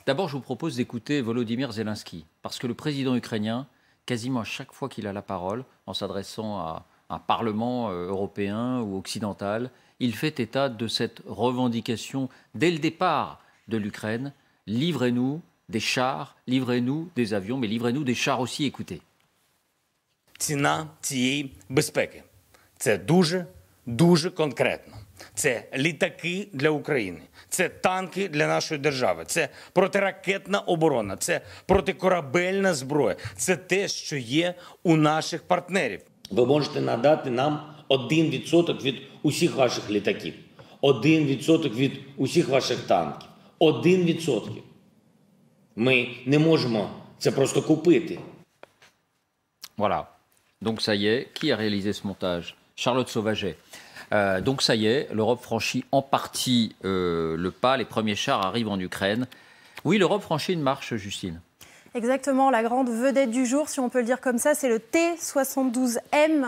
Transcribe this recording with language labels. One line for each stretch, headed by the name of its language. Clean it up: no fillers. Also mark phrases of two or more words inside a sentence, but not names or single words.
French: D'abord, je vous propose d'écouter Volodymyr Zelensky, parce que le président ukrainien, quasiment à chaque fois qu'il a la parole, en s'adressant à un parlement européen ou occidental, il fait état de cette revendication dès le départ de l'Ukraine. Livrez-nous des chars, livrez-nous des avions, mais livrez-nous des chars aussi, écoutez.
Ukrainian: Ціна цієї безпеки – це дуже конкретно. Це літаки для України, це танки для нашої держави, це протиракетна оборона, це протикорабельна зброя. Це те, що є у наших партнерів. Ви можете надати нам 1% від усіх ваших літаків, 1% від усіх ваших танків, 1%. Ми не можемо це просто купити.
French: Voilà. Donc ça y est, qui a réalisé ce montage? Charlotte Sauvaget. Donc ça y est, l'Europe franchit en partie le pas. Les premiers chars arrivent en Ukraine. Oui, l'Europe franchit une marche, Justine. Exactement, la grande vedette du jour, si on peut le dire comme ça, c'est le T-72M.